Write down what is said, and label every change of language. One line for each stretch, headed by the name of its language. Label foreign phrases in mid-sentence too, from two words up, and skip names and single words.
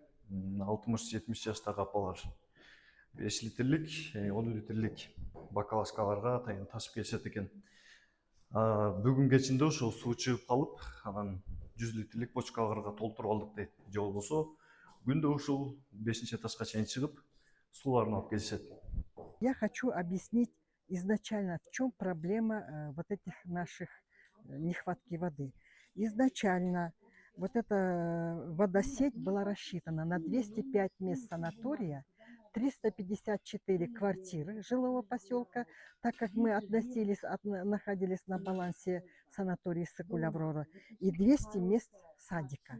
Kyrgyz: 60-70 жаштагы апалар 5 литрлик, 10 литрлик бакалашкаларга атайын ташып келишет экен. Бүгүн кечинде ошо суу чыгып калып, анан 100 литрлик бочкаларга толтуруп алдык дейт. Же болбосо күндө ушул 5-этажга чейин чыгып сууларын алып келишет.
Russian: Я хочу объяснить изначально, в чем проблема вот этих наших нехватки воды. Изначально вот эта водосеть была рассчитана на 205 мест санатория, 354 квартиры жилого поселка, так как мы находились на балансе санатория Иссык-Куль Аврора, и 200 мест садика.